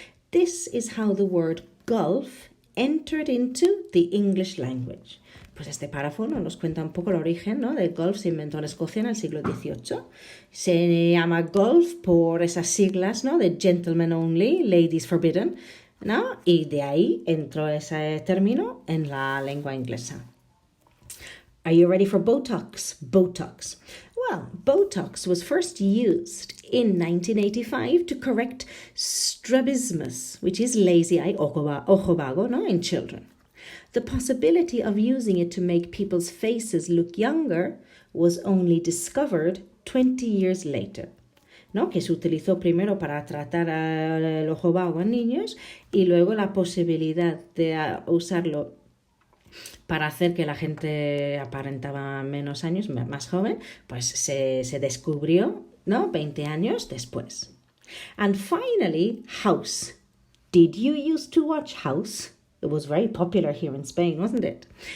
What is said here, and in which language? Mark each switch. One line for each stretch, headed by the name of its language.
English: This is how the word golf entered into the English language.
Spanish: Pues este párrafo nos cuenta un poco el origen, ¿no? Del golf. Se inventó en Escocia en el siglo XVIII. Se llama golf por esas siglas, ¿no? De
English: gentlemen only, ladies forbidden,
Spanish: ¿no? Y de ahí entró ese término en la lengua inglesa.
English: Are you ready for Botox? Botox. Well, Botox was first used in 1985 to correct strabismus, which is lazy eye, ojo vago, ¿no? In children. The possibility of using it to make people's faces look younger was only discovered 20 years later, ¿no?
Spanish: Que se utilizó primero para tratar el ojo vago en niños y luego la posibilidad de usarlo para hacer que la gente aparentaba menos años, más joven, pues se descubrió, ¿no? 20 años después.
English: And finally, House. Did you used to watch House? It was very popular here in Spain, wasn't it?